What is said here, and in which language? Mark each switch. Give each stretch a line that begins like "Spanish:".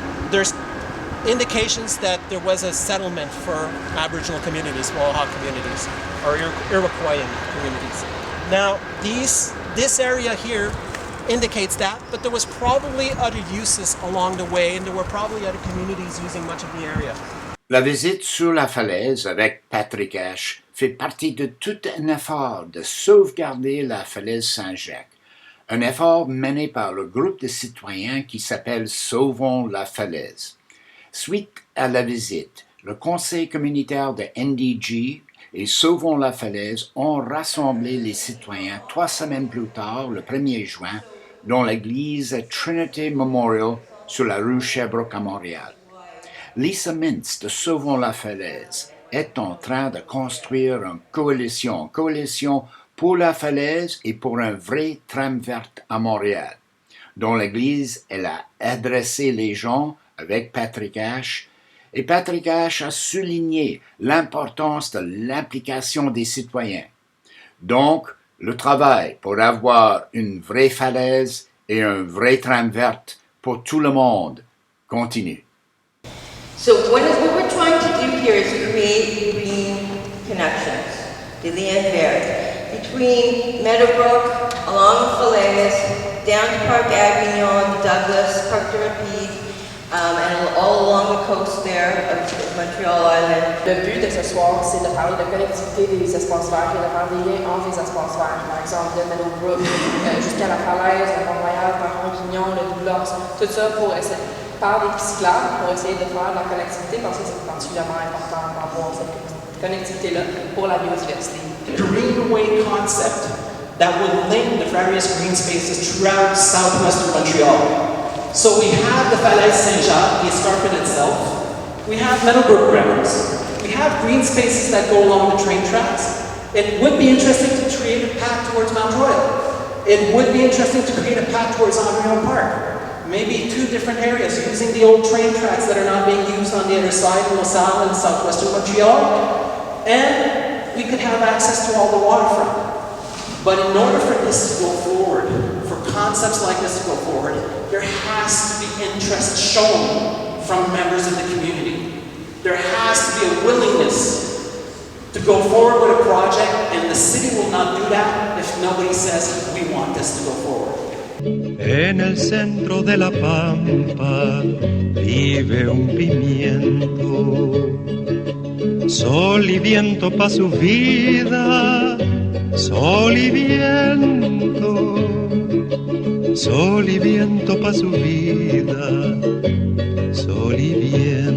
English: There's indications that there was a settlement for Aboriginal communities, Mohawk communities, or Iroquoian communities. Now, this area here indicates that, but there was probably other uses along the way, and there were probably other communities using much of the area.
French: La visite sur la falaise avec Patrick Asch fait partie de tout un effort de sauvegarder la Falaise Saint-Jacques, un effort mené par le groupe de citoyens qui s'appelle Sauvons la Falaise. Suite à la visite, le conseil communautaire de NDG et Sauvons la Falaise ont rassemblé les citoyens 3 semaines plus tard, le 1er juin, dans l'église Trinity Memorial sur la rue Sherbrooke à Montréal. Lisa Mintz de Sauvons la Falaise est en train de construire une coalition pour la falaise et pour un vrai tram verte à Montréal. Dans l'église, elle a adressé les gens avec Patrick Asch, et Patrick Asch a souligné l'importance de l'implication des citoyens. Donc, le travail pour avoir une vraie falaise et un vrai tram verte pour tout le monde continue.
English: So what we're trying to do here is create green connections, the land vert, between Meadowbrook, along the Falaise, down to Parc Avignon, Douglas, Parc de Rapide, and all along the coast there of Montreal Island.
French: Le but de ce soir, c'est de parler de connectivité des espaces verts et de faire des liens entre les espaces verts. Par exemple, de Meadowbrook jusqu'à la Falaise, de Montréal, par Pimento, le Douglas, tout ça pour essayer, par des cyclables, pour essayer de faire de la connectivité parce que c'est particulièrement important d'avoir cette connectivité-là pour la biodiversité.
English: Greenway concept that will link the various green spaces throughout southwestern Montreal. So we have the Falaise Saint-Jacques, the escarpment itself. We have Meadowbrook grounds. We have green spaces that go along the train tracks. It would be interesting to create a path towards Mount Royal. It would be interesting to create a path towards Avignon Park. Maybe 2 different areas using the old train tracks that are not being used on the other side in LaSalle and southwestern Montreal. And we could have access to all the waterfront. But in order for this to go forward, for concepts like this to go forward, there has to be interest shown from members of the community. There has to be a willingness to go forward with a project, and the city will not do that if nobody says, we want this to go forward.
Spanish: En el centro de la pampa vive un pimiento, sol y viento pa' su vida, sol y viento. sol y viento pa' su vida, sol y viento.